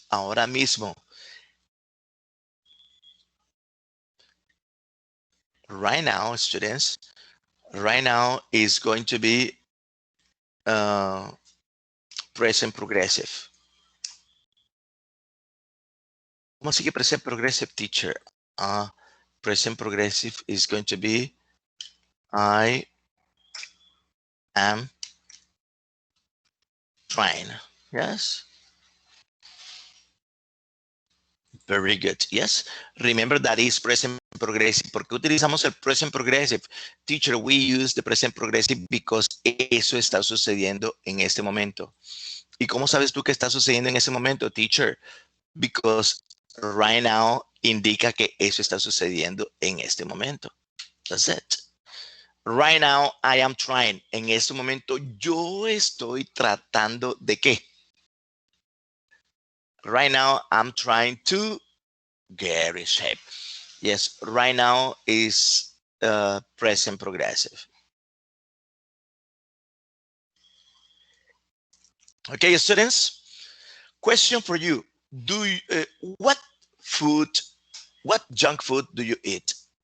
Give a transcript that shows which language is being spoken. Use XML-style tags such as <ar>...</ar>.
<es>Ahora mismo,</es> <en>right now, students, right now is going to be uh, present progressive.</en> <es>¿Cómo así que present progressive, teacher?</es> <en>Present progressive is going to be I am trying. Yes. Very good. Yes. Remember that is present progressive.</en> <es>¿Por qué utilizamos el present progressive?</es> <en>Teacher, we use the present progressive because</en> <es>eso está sucediendo en este momento. ¿Y cómo sabes tú que está sucediendo en ese momento, teacher?</es> <en>Because right now</en> <es>indica que eso está sucediendo en este momento.</es> <en>That's it. Right now I am trying.</en> <es>En este momento yo estoy tratando de qué?</es> <en>Right now I'm trying to get in shape. Yes, right now is present progressive. Okay, students. Question for you: Do you, what food, what junk food do you eat?</en>